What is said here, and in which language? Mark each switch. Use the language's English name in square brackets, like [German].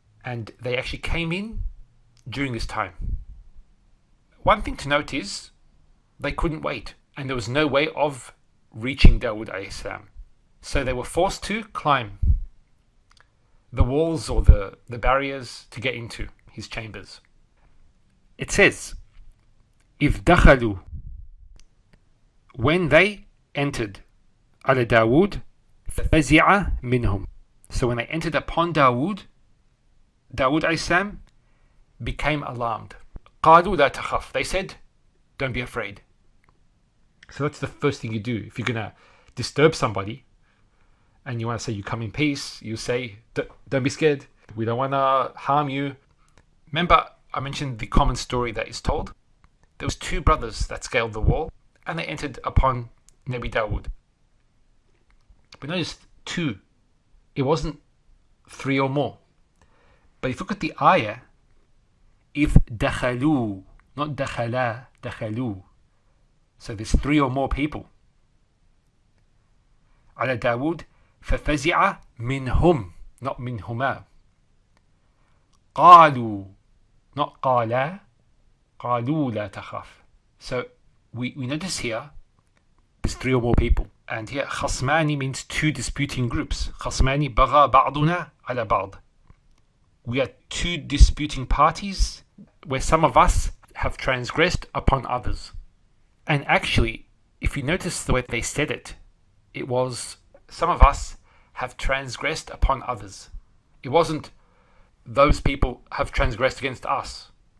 [English] And they actually came in during this time. One thing to note is they couldn't wait, and there was no way of reaching Dawud AS. So they were forced to climb the walls or the barriers to get into his chambers. It says, [Arabic] إِذْ دَخَلُوا, [English] when they entered [Arabic] على داود فَفَزِعَ مِنْهُمْ. [English] So when they entered upon Dawood AS became alarmed. [Arabic] قَالُوا لَا تَخَفْ. [English] They said, don't be afraid. So that's the first thing you do. If you're going to disturb somebody and you want to say you come in peace, you say, don't be scared. We don't want to harm you. Remember, I mentioned the common story that is told. There was two brothers that scaled the wall and they entered upon Nabi Dawood. But notice two. It wasn't three or more. But if you look at the ayah, if dakhalu, not dakhala, dakhalu. So there's three or more people. [Arabic] على داود ففزع منهم, [English] not [Arabic] منهما. قالوا, [English] not [Arabic] قالا, قالوا لا تخاف. [English] So we notice here there's three or more people. And here خصماني means two disputing groups. [Arabic] خصماني بغى بعضنا على بعض. [English] We are two disputing parties where some of us have transgressed upon others. And actually, if you notice the way they said it, it was some of us have transgressed upon others. It wasn't those people have transgressed against us.